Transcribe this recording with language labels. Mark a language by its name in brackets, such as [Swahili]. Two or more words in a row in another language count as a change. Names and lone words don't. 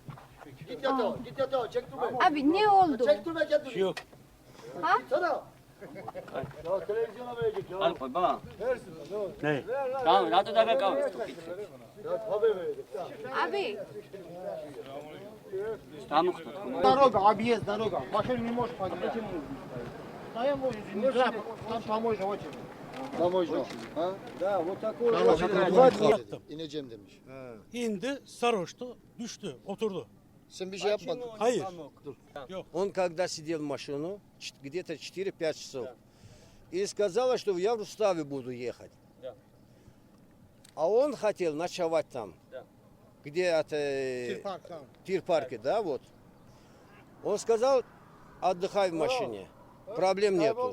[Georgian] აბი, [Turkish] не oldu? Ha? [Georgian] არ ყვება? ნე. რატო დააკავეს თუ კითხეთ? აბი. რა მოხდა თქო? [Russian] Дорога, объезд, дорога. Машина не может подъехать. Да я могу, там поможешь очень. Поможешь, а? Да, вот такой. [Turkish] İneceğim demiş. İndi, sarhoştu, düştü, oturdu. Sen bir şey yapmadın. Hayır. [Russian] Он когда сидел в машину, где-то 4-5 часов, и сказала, что я в Руставе буду ехать. Да. А он хотел ночевать там, Да. где это Тир-парк там. тир-парке, да, вот. Он сказал, отдыхай в машине, проблем нету.